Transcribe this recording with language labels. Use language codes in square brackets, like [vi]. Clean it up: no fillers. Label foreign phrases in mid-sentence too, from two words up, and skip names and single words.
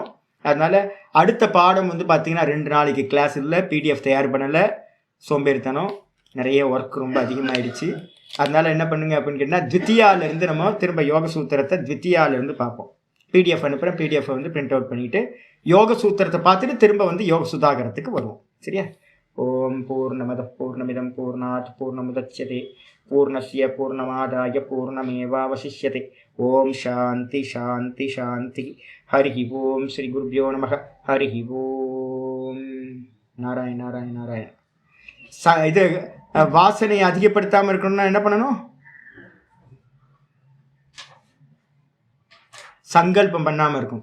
[ta] அதனால அடுத்த பாடம் வந்து பார்த்தீங்கன்னா 2 நாளைக்கு கிளாஸ் இல்லை, பிடிஎஃப் தயார் பண்ணலை, சோம்பேறித்தனம், நிறைய ஒர்க் ரொம்ப அதிகமாகிடுச்சு. அதனால என்ன பண்ணுங்க அப்படின்னு கேட்டால் த்வித்தியாவிலேருந்து நம்ம திரும்ப யோக சூத்திரத்தை த்வித்தியாவிலேருந்து பார்ப்போம். பிடிஎஃப் அனுப்புகிறேன், பிடிஎஃப் வந்து [en] print out [ta] பண்ணிவிட்டு யோக சூத்திரத்தை பார்த்துட்டு திரும்ப வந்து யோக சுதாகரத்துக்கு வருவோம். [sa] சரியா? ॐ पूर्णमद पूर्णमिदं पूर्णात् पूर्णमुदच्यते पूर्णस्य पूर्णमादाय पूर्णमेवावशिष्यते. ॐ शान्ति शान्ति शान्ति. हरि ॐ श्री गुरुभ्यो नमः. हरि ॐ। नारायण नारायण नारायण. [ta] இது வாசனையை அதிகப்படுத்தாமல் இருக்கணும்னா என்ன பண்ணணும்? சங்கல்பம் பண்ணாமல் இருக்கும்.